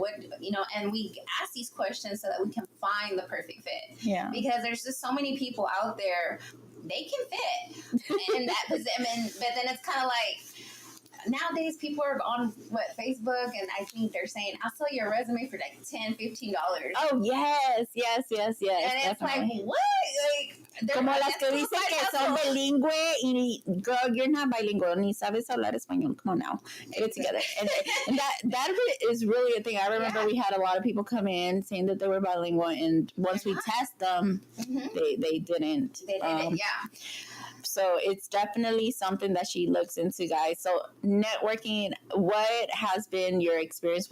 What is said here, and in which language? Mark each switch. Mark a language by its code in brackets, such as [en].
[en] What, you know, and we ask these questions so that we can find the perfect fit. Yeah. Because there's just so many people out there, they can fit in that position, but then it's kind of like, nowadays people are on Facebook, and I think they're saying, I'll sell your resume for like $10-15. Oh, yes. And it's Definitely. like, what? Like, [es] Como las que dicen que son bilingüe y [en] girl, you're not bilingual, [es] ni sabes hablar español. [en] Come on now, get it together. And that is really a thing. I remember we had a lot of people come in saying that they were bilingual, and once we test them, they didn't. They didn't, So it's definitely something that she looks into, guys. So networking, what has been your experience?